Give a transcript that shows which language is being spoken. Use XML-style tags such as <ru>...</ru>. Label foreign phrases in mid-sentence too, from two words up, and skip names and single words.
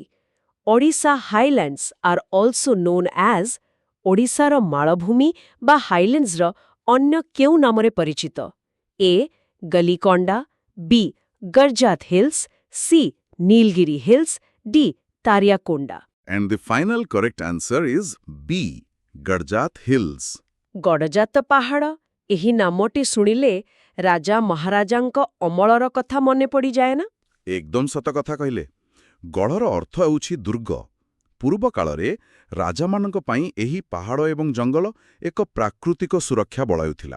<en>Odisha Highlands are also known as,</en> <or>ଓଡ଼ିଶାର ମାଳଭୂମି ବା ହାଇଲ୍ୟାଣ୍ଡସ୍ର ଅନ୍ୟ କେଉଁ ନାମରେ ପରିଚିତ? ଏ ଗଲିକଣ୍ଡା, ବି ଗର୍ଜାତ ହିଲ୍ସ, ସି ନୀଲଗିରି ହିଲ୍ସ, ଡି ତାରିଆକୋଣ୍ଡା।</or> <en>And the final correct answer is B, Garjat Hills.</en> <or>ଗଡ଼ଜାତ ପାହାଡ଼, ଏହି ନାମଟି ଶୁଣିଲେ ରାଜା ମହାରାଜାଙ୍କ ଅମଳର କଥା ମନେ ପଡ଼ିଯାଏ ନା? ଏକଦମ ସତ କଥା କହିଲେ। ଗଡ଼ର ଅର୍ଥ ହେଉଛି ଦୁର୍ଗ। ପୂର୍ବ କାଳରେ ରାଜାମାନଙ୍କ ପାଇଁ ଏହି ପାହାଡ଼ ଏବଂ ଜଙ୍ଗଲ ଏକ ପ୍ରାକୃତିକ ସୁରକ୍ଷା ବଳୟ।</or>